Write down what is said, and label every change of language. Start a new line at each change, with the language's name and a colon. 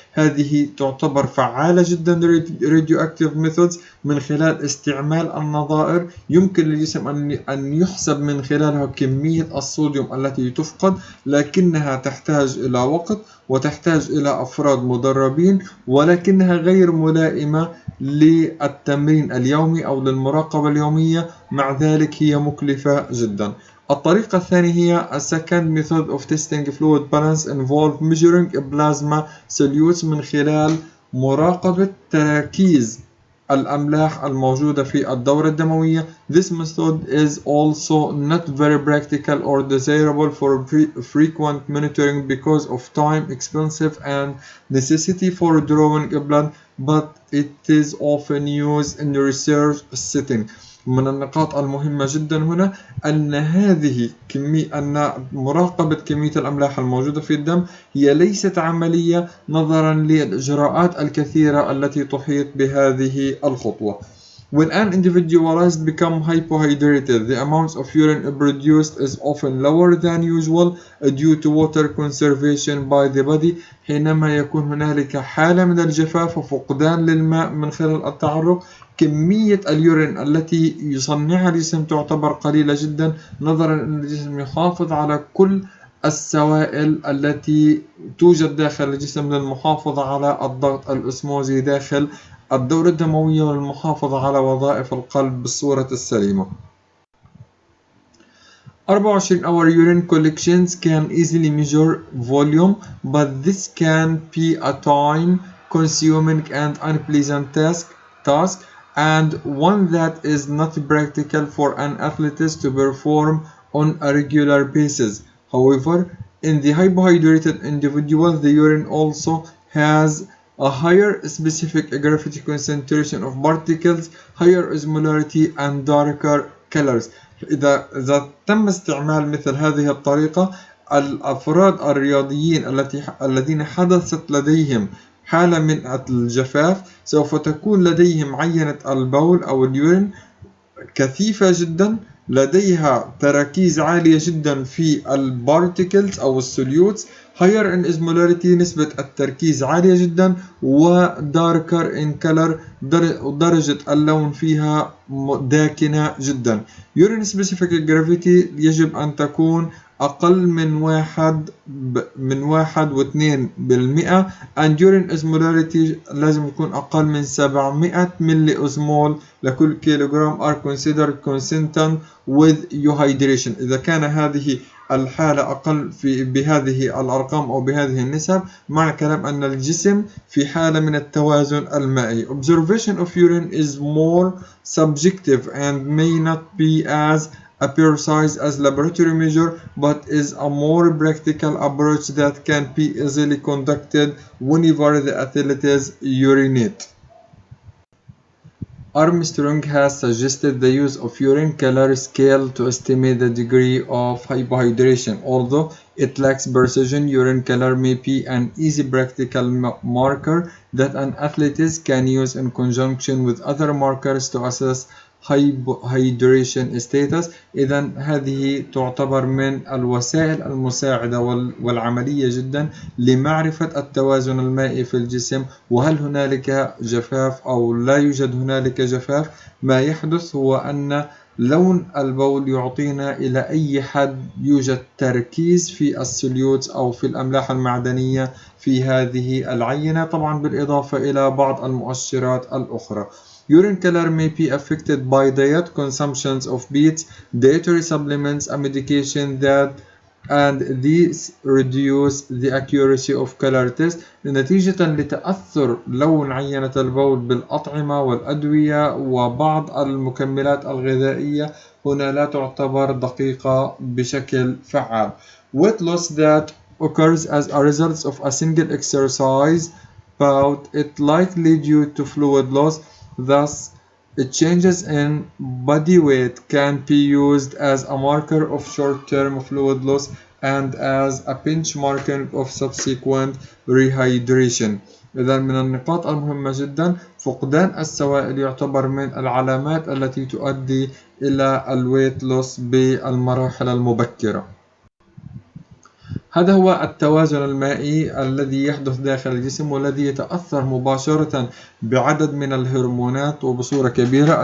Arabic: هذه تعتبر فعالة جدا
English: radioactive methods
Arabic: من خلال استعمال النظائر يمكن للجسم أن يحسب من خلالها كمية الصوديوم التي تفقد، لكنها تحتاج إلى وقت وتحتاج إلى أفراد مدربين، ولكنها غير ملائمة للتمرين اليومي أو للمراقبة اليومية، مع ذلك هي مكلفة جدا. الطريقة الثانية هي
English: a second method of testing fluid balance involve measuring plasma solutes
Arabic: من خلال مراقبة تركيز الأملاح الموجودة في الدورة الدموية.
English: This method is also not very practical or desirable for frequent monitoring because of time, expensive and necessity for drawing blood, but it is often used in research setting.
Arabic: من النقاط المهمة جدا هنا أن مراقبة كمية الأملاح الموجودة في الدم هي ليست عملية نظرا للإجراءات الكثيرة التي تحيط بهذه الخطوة.
English: When an individual becomes hypohydrated, the amount of urine produced is often lower than usual due to water conservation by the body.
Arabic: حينما يكون هنالك حالة من الجفاف وفقدان للماء من خلال التعرق، كمية اليورين التي يصنعها الجسم تعتبر قليلة جدا، نظرا أن الجسم يحافظ على كل السوائل التي توجد داخل الجسم للمحافظة على الضغط الأسموزي داخل الدورة الدموية والمحافظة على وظائف القلب بالصورة السليمة.
English: 24 hour urine collections can easily measure volume, but this can be a time consuming and unpleasant task and one that is not practical for an athlete to perform on a regular basis. However, in the hypohydrated individual, the urine also has a higher specific gravity concentration of particles, higher osmolarity and darker colors.
Arabic: إذا تم استعمال مثل هذه الطريقة، الأفراد الرياضيين الذين حدثت لديهم حالة من الجفاف سوف تكون لديهم عينة البول أو اليورين كثيفة جدا، لديها تراكيز عالية جدا في البارتيكلز أو السوليوتس،
English: higher in osmolarity
Arabic: نسبة التركيز عالية جدا، وداركر
English: in color
Arabic: درجة اللون فيها داكنة جدا.
English: urine specific gravity
Arabic: يجب أن تكون أقل من 1.2%،
English: and urine osmolarity
Arabic: لازم يكون أقل من 700 ملي أوزمول لكل كيلوغرام
English: are considered consistent with euhydration.
Arabic: إذا كان هذه الحالة أقل بهذه الأرقام أو بهذه النسب، معنى كلام أن الجسم في حالة من التوازن المائي.
English: Observation of urine is more subjective and may not be as precise as laboratory measure, but is a more practical approach that can be easily conducted whenever the athletes urinate. Armstrong has suggested the use of urine color scale to estimate the degree of hypohydration. Although it lacks precision, urine color may be an easy practical marker that an athlete can use in conjunction with other markers to assess Hypohydration status.
Arabic: إذا هذه تعتبر من الوسائل المساعدة والعملية جدا لمعرفة التوازن المائي في الجسم، وهل هنالك جفاف أو لا يوجد هنالك جفاف. ما يحدث هو أن لون البول يعطينا إلى أي حد يوجد تركيز في السوليوتس أو في الأملاح المعدنية في هذه العينة، طبعا بالإضافة إلى بعض المؤشرات الأخرى.
English: Urine color may be affected by diet, consumptions of beets, dietary supplements, a medication and these reduce the accuracy of color test.
Arabic: نتيجة لتأثر لون عينة البول بالأطعمة والأدوية وبعض المكملات الغذائية، هنا لا تعتبر دقيقة بشكل فعال.
English: Weight loss that occurs as a result of a single exercise bout is likely due to fluid loss. Thus, changes in body weight can be used as a marker of short-term fluid loss and as a benchmark of subsequent rehydration.
Arabic: إذا من النقاط المهمة جدا فقدان السوائل يعتبر من العلامات التي تؤدي إلى الويت لوس بالمراحل المبكرة. هذا هو التوازن المائي الذي يحدث داخل الجسم والذي يتأثر مباشرة بعدد من الهرمونات وبصورة كبيرة.